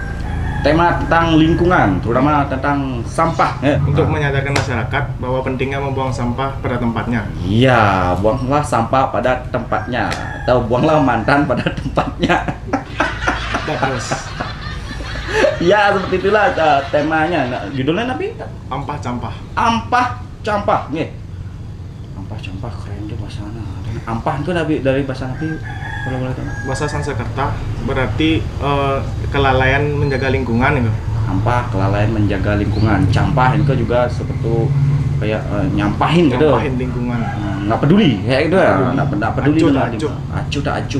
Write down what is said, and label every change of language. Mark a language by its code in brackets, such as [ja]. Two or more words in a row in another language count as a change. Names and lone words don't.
[id] Tema tentang lingkungan, terutama tentang sampah. Untuk menyadarkan masyarakat bahwa pentingnya membuang sampah pada tempatnya. Iya, buanglah sampah pada tempatnya, atau buanglah mantan pada tempatnya. Terus. Ya, seperti itulah temanya. Nah, judulnya napi? Ampah campah. Ampah campah, nih. Ampah campah keren tuh bahasanya. Ampah itu dari bahasa napi. Kalau boleh tahu. Bahasa Sanskerta berarti kelalaian menjaga lingkungan itu. Ampah, kelalaian menjaga lingkungan. Campah itu juga seperti kayak nyampahin gitu. Nyampahin lingkungan. Nggak peduli kayak gitu ya. Nggak peduli dengan acuh tak acuh.